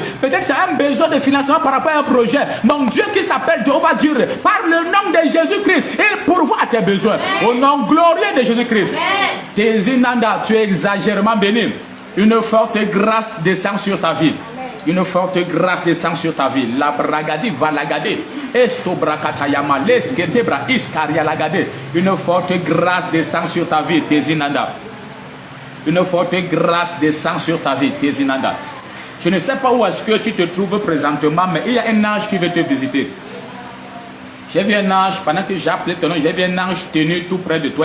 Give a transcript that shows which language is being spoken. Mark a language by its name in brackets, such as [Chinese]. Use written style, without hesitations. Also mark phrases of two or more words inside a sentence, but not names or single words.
[French] Peut-être c'est un besoin de financement par rapport à un projet. Mon Dieu qui s'appelle Jéhovah Jireh, par le nom de Jésus-Christ, il pourvoit à tes besoins. Au nom glorieux de Jésus-Christ. Tézinanda, tu es exagérément béni. Une forte grâce descend sur ta vie. Une forte grâce descend sur ta vie. La bragadi va lagade. Esto brakatayama lesketebra iskaria lagade. Une forte grâce descend sur ta vie, Tézinanda. Une forte grâce descend sur ta vie, Tézinanda. Je ne sais pas où est-ce que tu te trouves présentement, mais il y a un ange qui veut te visiter. J'ai vu un ange, pendant que j'ai appelé ton nom, j'ai vu un ange tenu tout près de toi.